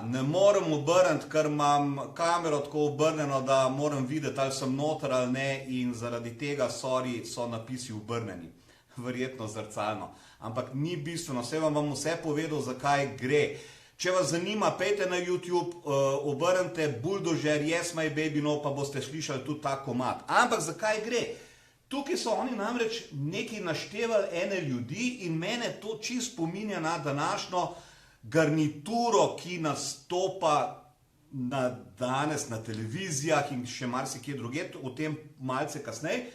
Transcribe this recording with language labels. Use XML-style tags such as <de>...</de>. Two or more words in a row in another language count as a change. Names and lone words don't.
<sl>Ne morem obrniti, ker imam kamero tako obrnjeno, da moram videti, ali sem noter ali ne, in zaradi tega, sorry, so napisi obrnjeni. Verjetno zrcalno. Ampak ni bistveno, vse vam bom vse povedal, zakaj gre. Če vas zanima, pejte na YouTube, obrnite Buldožer,</sl> <en>Yes, my baby, no,</en> <sl>pa boste slišali tudi ta komad. Ampak zakaj gre? Tukaj so oni namreč nekaj naštevali ene ljudi in mene to čisto spominja na današnjo garnituro, ki nastopa danes na televizijah in še marsikje drugje, o tem malce kasneje.</sl>